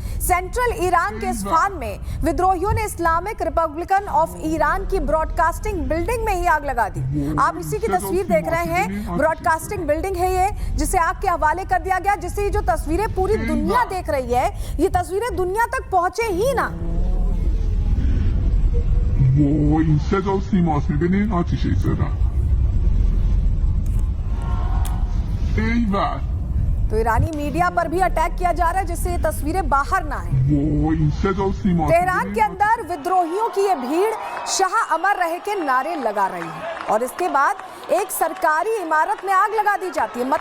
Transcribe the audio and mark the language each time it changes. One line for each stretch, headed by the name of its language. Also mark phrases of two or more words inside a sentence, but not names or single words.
Hindi: सेंट्रल ईरान के इस्फहान में विद्रोहियों ने इस्लामिक रिपब्लिकन ऑफ ईरान की
English: broadcasting building
Hindi: में ही आग लगा दी। आप इसी की तस्वीर देख रहे हैं।
English: broadcasting building
Hindi: है ये, जिसे आग के हवाले कर दिया गया, जिससे जो तस्वीरें पूरी दुनिया देख रही है, ये तस्वीरें दुनिया तक पहुंचे ही ना।
Persian: و این صدا و سیماست میبینین آتیشی زدن ایول
Hindi: तो ईरानी मीडिया पर भी अटैक किया जा रहा है, जिससे ये तस्वीरें बाहर ना आए।
Persian: و این صدا و سیماست
Hindi: तेहरान के अंदर विद्रोहियों की ये भीड़ शाह अमर रहे के नारे लगा रही है और इसके बाद एक सरकारी इमारत में आग लगा दी जाती है।